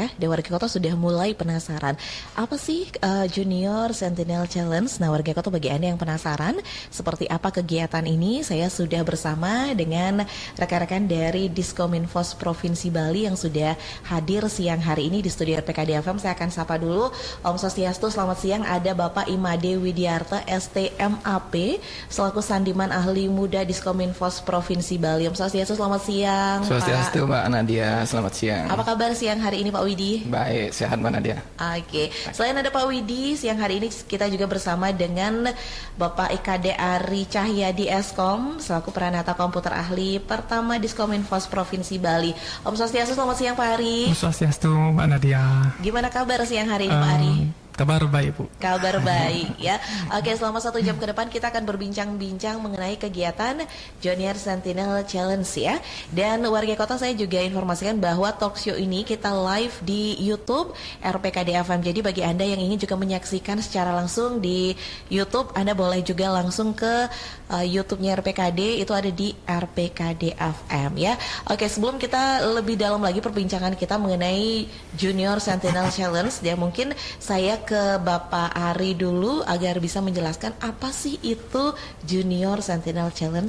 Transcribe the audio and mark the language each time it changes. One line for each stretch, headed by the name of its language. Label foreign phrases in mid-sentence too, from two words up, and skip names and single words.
Indonesian: Dan warga kota sudah mulai penasaran, apa sih Junior Sentinel Challenge? Nah warga kota, bagi Anda yang penasaran seperti apa kegiatan ini, saya sudah bersama dengan rekan-rekan dari Diskominfos Provinsi Bali yang sudah hadir siang hari ini di studio RPKD FM. Saya akan sapa dulu.
Balinese: Om Swastiastu,
Indonesian: selamat siang. Ada Bapak Imade Widiarta STMAP selaku Sandiman Ahli Muda Diskominfos Provinsi Bali.
Balinese: Om Swastiastu,
Indonesian: selamat siang. Swastiastu Mbak Nadia, selamat siang. Apa kabar siang hari ini Pak Widi? Baik, sehat Mbak Nadia. Oke. Selain ada Pak Widi, siang hari ini kita juga bersama dengan Bapak IKD Ari Cahyadi Eskom selaku Pranata Komputer Ahli pertama Diskominfos Provinsi Bali.
Balinese: Om Swastiastu,
Indonesian: selamat siang Pak Ari.
Balinese: Om Swastiastu
Indonesian: Mbak Nadia. Gimana kabar siang hari ini Pak Ari? Kabar baik Bu. Kabar baik ya. Oke, selama 1 jam ke depan kita akan berbincang-bincang mengenai kegiatan Junior Sentinel Challenge ya. Dan warga kota, saya juga informasikan bahwa
English: talk show
Indonesian: ini kita live di YouTube RPKD FM. Jadi bagi Anda yang ingin juga menyaksikan secara langsung di YouTube, Anda boleh juga langsung ke YouTube-nya RPKD, itu ada di RPKD FM ya. Oke, sebelum kita lebih dalam lagi perbincangan kita mengenai Junior Sentinel Challenge, ya mungkin saya ke Bapak Ari dulu agar bisa menjelaskan apa sih itu Junior Sentinel Challenge.